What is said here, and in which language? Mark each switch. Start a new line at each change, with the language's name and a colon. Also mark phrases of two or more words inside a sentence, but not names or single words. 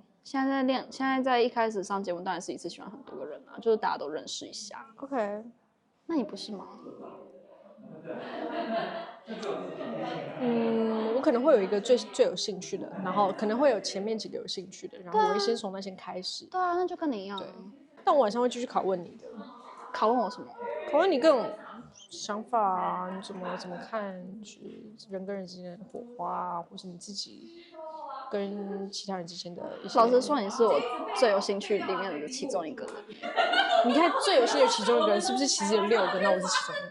Chinese: 現在在一開始上節目當然是一次喜歡很多個人啊，就是大家都認識一下。 OK，那你不是嗎？我可能會有一個最有興趣的，然後可能會有前面幾個有興趣的，然後我會先從那些開始。對啊，那就跟你一樣。對，但我晚上會繼續拷問你的。拷問我什麼？拷問你各種想法啊，你怎麼看就是人跟人之間的火花啊，或是你自己跟其他人之間的一些。老實說，你是我最有興趣裡面的其中一個人。你看最有興趣的其中一個人是不是其實有6個？那我是其中一個。